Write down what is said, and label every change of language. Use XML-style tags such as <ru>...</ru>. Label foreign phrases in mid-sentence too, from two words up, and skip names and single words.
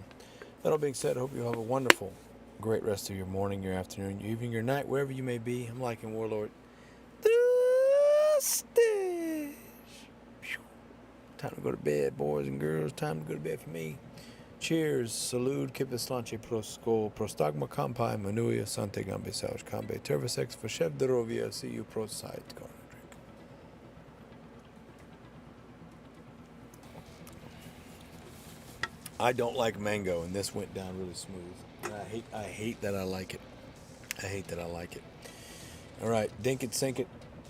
<en>That all being said, I hope you have a wonderful, great rest of your morning, your afternoon, your evening, your night, wherever you may be. I'm liking Warlord. Time to go to bed, boys and girls. Time to go to bed for me. Cheers. Salud. Kipis lanche prosco. Prostagma kampai. Manuia. Sante gambe sauj kambe. Tervisex for chef de rovia. See you pro side. I don't like mango, and this went down really smooth. And I hate that I like it. I hate that I like it. All right, dink it, sink it.</en>